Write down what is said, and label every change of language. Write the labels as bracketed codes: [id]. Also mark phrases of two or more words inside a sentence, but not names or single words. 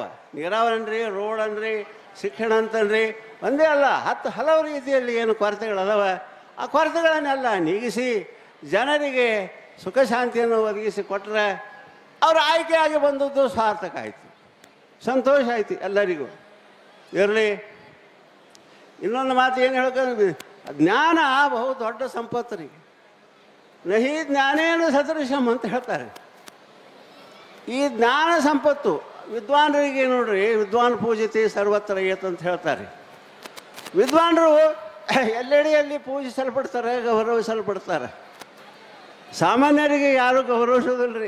[kn] ನೀರಾವರಿ ಅನ್ರಿ, ರೋಡ್ ಅನ್ರಿ, ಶಿಕ್ಷಣ ಅಂತನ್ರಿ, ಒಂದೇ ಅಲ್ಲ ಹಲವು ರೀತಿಯಲ್ಲಿ ಏನು ಕೊರತೆಗಳದಾವ, ಆ ಕೊರತೆಗಳನ್ನೆಲ್ಲ ನೀಗಿಸಿ ಜನರಿಗೆ ಸುಖ ಶಾಂತಿಯನ್ನು ಒದಗಿಸಿ ಕೊಟ್ಟರೆ ಅವರು ಆಯ್ಕೆಯಾಗಿ ಬಂದದ್ದು ಸಾರ್ಥಕ ಆಯಿತು, ಸಂತೋಷ ಆಯ್ತು ಎಲ್ಲರಿಗೂ. ಇರಲಿ. ಇನ್ನೊಂದು ಮಾತು ಏನು ಹೇಳ್ಕೊಂಡು, ಜ್ಞಾನ ಬಹು ದೊಡ್ಡ ಸಂಪತ್ತು ರೀ. [sa] ನಹಿ ಜ್ಞಾನೇನ ಸದೃಶಂ [kn] ಅಂತ ಹೇಳ್ತಾರೆ. ಈ ಜ್ಞಾನ ಸಂಪತ್ತು ವಿದ್ವಾನರಿಗೆ ನೋಡ್ರಿ, [sa] ವಿದ್ವಾನ್ ಪೂಜಿತಿ ಸರ್ವತ್ರ ಏತ್ [kn] ಅಂತ ಹೇಳ್ತಾರೆ. ವಿದ್ವಾನರು ಎಲ್ಲೆಡೆಯಲ್ಲಿ ಪೂಜಿಸಲ್ಪಡ್ತಾರೆ, ಗೌರವಿಸಲ್ಪಡ್ತಾರೆ. ಸಾಮಾನ್ಯರಿಗೆ ಯಾರೂ ಗೌರವಿಸೋದಿಲ್ಲ ರೀ.